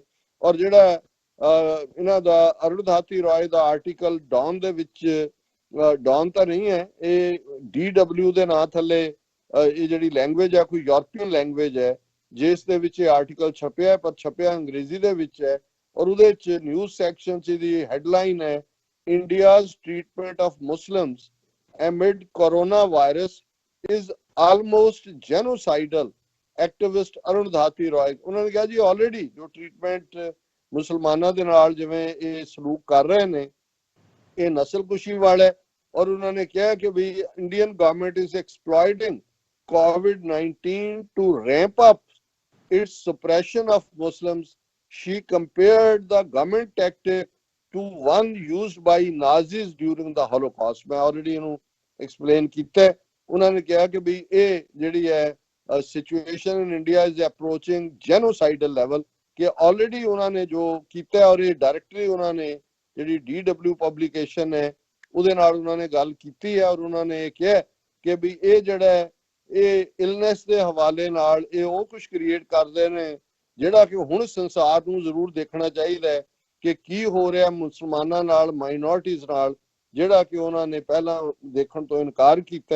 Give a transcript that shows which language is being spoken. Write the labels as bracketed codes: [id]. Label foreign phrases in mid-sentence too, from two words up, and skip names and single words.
[pa] ਔਰ ਜਿਹੜਾ ਇਹਨਾਂ ਦਾ ਅਰੁਣ ਧਾਤੀ ਰਾਏ ਦਾ ਆਰਟੀਕਲ ਡੌਨ ਦੇ ਵਿੱਚ, ਡੌਨ ਤਾਂ ਨਹੀਂ ਹੈ ਇਹ, DW ਦੇ ਨਾਂ ਥੱਲੇ ਇਹ ਜਿਹੜੀ ਲੈਂਗੁਏਜ ਹੈ ਕੋਈ ਯੂਰਪੀਅਨ ਲੈਂਗੁਏਜ ਹੈ ਜਿਸ ਦੇ ਵਿੱਚ ਇਹ ਆਰਟੀਕਲ ਛਪਿਆ, ਪਰ ਛਪਿਆ ਅੰਗਰੇਜ਼ੀ ਦੇ ਵਿੱਚ ਹੈ। ਔਰ ਉਹਦੇ ਚ [en] news section [pa] ਚ ਦੀ ਹੈਡਲਾਈਨ ਹੈ [en] India's treatment of Muslims amid coronavirus is almost genocidal, ਐਕਟਿਵਿਸਟ ਅਰੁਣ ਧਾਤੀ ਰਾਏ। [pa] ਉਹਨਾਂ ਨੇ ਕਿਹਾ ਜੀ ਆਲਰੇਡੀ ਜੋ ਟ੍ਰੀਟਮੈਂਟ ਮੁਸਲਮਾਨਾਂ ਦੇ ਨਾਲ ਜਿਵੇਂ ਇਹ ਸਲੂਕ ਕਰ ਰਹੇ ਨੇ ਇਹ ਨਸਲਕੁਸ਼ੀ ਵਾਲਾ ਹੈ। ਔਰ ਉਹਨਾਂ ਨੇ ਕਿਹਾ ਕਿ ਵੀ [en] Indian government is exploiting COVID-19 to ramp up its suppression of Muslims. She compared the government tactic to one used by Nazis during the Holocaust. [pa] मैं already ਇਹਨੂੰ ਐਕਸਪਲੇਨ ਕੀਤਾ। ਉਹਨਾਂ ਨੇ ਕਿਹਾ ਕਿ ਵੀ ਇਹ ਜਿਹੜੀ ਹੈ [en] situation in India is approaching genocidal level, [pa] ਕਿ ਆਲਰੇਡੀ ਉਹਨਾਂ ਨੇ ਜੋ ਕੀਤਾ ਔਰ ਇਹ ਡਾਇਰੈਕਟਰੀ ਉਹਨਾਂ ਨੇ ਜਿਹੜੀ DW ਪਬਲੀਕੇਸ਼ਨ ਹੈ ਉਹਦੇ ਨਾਲ ਉਹਨਾਂ ਨੇ ਗੱਲ ਕੀਤੀ ਹੈ ਔਰ ਉਹਨਾਂ ਨੇ ਕਿਹਾ ਕਿ ਵੀ ਇਹ ਜਿਹੜਾ ਇਹ ਇਲਨੈਸ ਦੇ ਹਵਾਲੇ ਨਾਲ ਇਹ ਉਹ ਕੁਝ ਕ੍ਰੀਏਟ ਕਰਦੇ ਨੇ ਜਿਹੜਾ ਕਿ ਹੁਣ ਸੰਸਾਰ ਨੂੰ ਜ਼ਰੂਰ ਦੇਖਣਾ ਚਾਹੀਦਾ ਹੈ ਕਿ ਕੀ ਹੋ ਰਿਹਾ ਮੁਸਲਮਾਨਾਂ ਨਾਲ, ਮਾਈਨੋਰਟੀਜ਼ ਨਾਲ, ਜਿਹੜਾ ਕਿ ਉਹਨਾਂ ਨੇ ਪਹਿਲਾਂ ਦੇਖਣ ਤੋਂ ਇਨਕਾਰ ਕੀਤਾ।